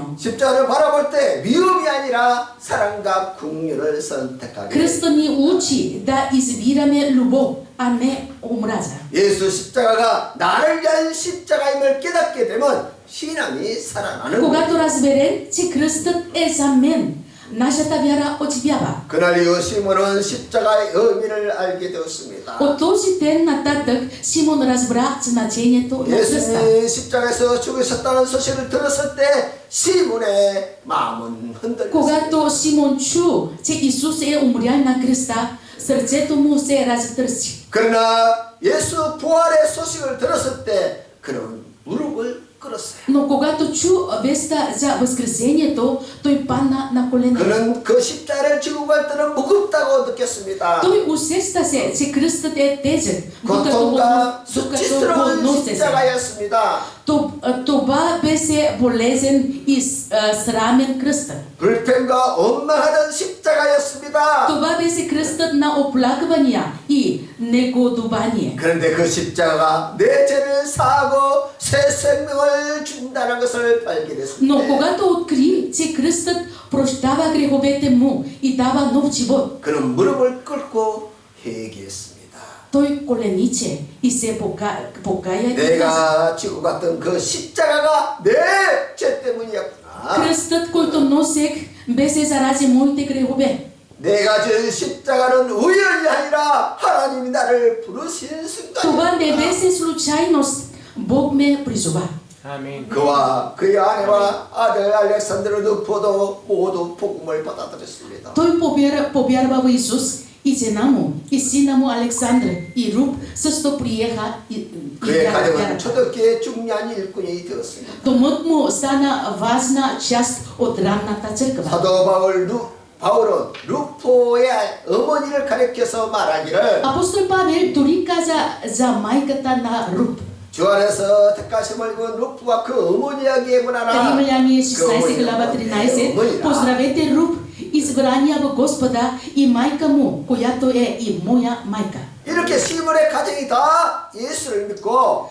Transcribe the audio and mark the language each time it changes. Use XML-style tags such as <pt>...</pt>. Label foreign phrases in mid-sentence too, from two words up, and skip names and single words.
<ko>십자가를 바라볼 때 미움이 아니라 사랑과 긍휼을 선택하게.</ko> <bg>Кръстът ни учи да избираме любов, а не омраза.</bg> <ko>예수 십자가가 나를 위한 십자가임을 깨닫게 되면 신앙이 살아나는 거예요.</ko> <bg>Когато разберем, че кръстът е за мен, нашата вяра оживява.</bg> <ko>그날 이후 시몬은 십자가의 의미를 알게 되었습니다.</ko> <bg>От този ден нататък Симон разбра значението на кръста.</bg> <ko>예수님이 십자가에서 죽으셨다는 소식을 들었을 때 시몬의 마음은 흔들렸습니다.</ko> <bg>Когато Симон чу, че Исус е умрял на кръста, сърцето му се разтърси.</bg> <ko>그러나 예수 부활의 소식을 들었을 때 그는 무릎을 꿇었어요.</ko> <bg>Но когато чу веста за възкресението, той падна на колене.</bg> <ko>그는 그 십자가를 지고 갈 때는 무겁다고 느꼈습니다.</ko> <bg>Той усеща се, че кръстът е тежък, докато го</bg> <ko>고통과 수치스러운</ko> <bg>носеше.</bg> <ko>십자가였습니다.</ko> <bg>Това беше болезен и срамен кръстът.</bg> <ko>불평과 원망하던 십자가였습니다.</ko> <bg>Това беше кръстът на оплаквания и негодование.</bg> <ko>그런데 그 십자가가 내 죄를 사하고 새 생명을 준다는 것을</ko> <bg>Но</bg> <ko>발견했습니다.</ko> <bg>когато откри, че кръстът прощава греховете му и дава нов живот,</bg> <ko>그는 무릎을 꿇고 회개했습니다.</ko> <bg>той колениче и се покая и каза:</bg> <ko>내가 지고 갔던 그 십자가가 내 죄 때문이었구나.</ko> <bg>кръстът, който носех, беше заради моите грехове.</bg> <ko>내가 지은 십자가는 우연이 아니라 하나님이 나를 부르신</ko> <bg>Това не</bg> <ko>순간이었구나.</ko> <bg>беше случайност. Бог ме призова.</bg> <ko>아멘. 그와 그의 아내와 아들 알렉산드로 누포도 모두 복음을 받아들였습니다.</ko> <bg>Той повярва в Исус и жена му, и сина му Александър и Руб също приеха и</bg> <ko>그의 가정은</ko> <bg>вярата.</bg> <ko>초대교회의 중요한 일꾼이 되었습니다.</ko> <bg>Домът му стана важна част от ранната църква.</bg> <ko>사도 바울은 루포의 어머니를 가리켜서 말하기를</ko> <bg>Апостол Павел дори каза за майката на Руб.</bg> <ko>주 안에서 택하심을 입은 루프와 그 어머니에게 문하나</ko> <bg>Римляни 16 глава 13. Поздравете Руб, избрания в Господа, и майка му, която е и моя майка.</bg> <ko>이렇게 시몬의 가정이 다 예수를 믿고</ko>